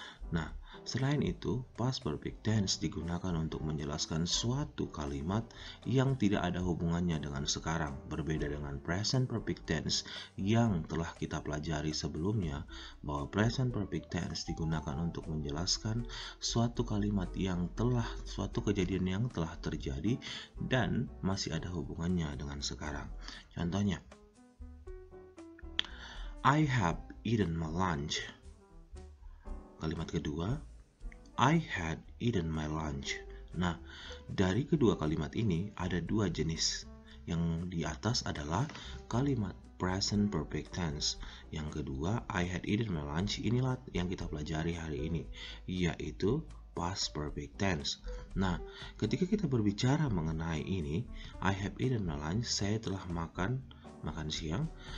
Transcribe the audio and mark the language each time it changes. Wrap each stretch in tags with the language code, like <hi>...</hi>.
<id>Nah, selain itu, past perfect tense digunakan untuk menjelaskan suatu kalimat yang tidak ada hubungannya dengan sekarang, berbeda dengan present perfect tense yang telah kita pelajari sebelumnya, bahwa present perfect tense digunakan untuk menjelaskan suatu kalimat yang suatu kejadian yang telah terjadi dan masih ada hubungannya dengan sekarang. Contohnya,</id> <en>I have eaten my lunch.</en> <id>Kalimat kedua,</id> <en>I had eaten my lunch.</en> <id>Nah, dari kedua kalimat ini ada dua jenis. Yang di atas adalah kalimat present perfect tense. Yang kedua,</id> <en>I had eaten my lunch.</en> <id>Inilah yang kita pelajari hari ini, yaitu past perfect tense. Nah, ketika kita berbicara mengenai ini,</id> <en>I have eaten my lunch,</en> <id>saya telah makan siang.</id>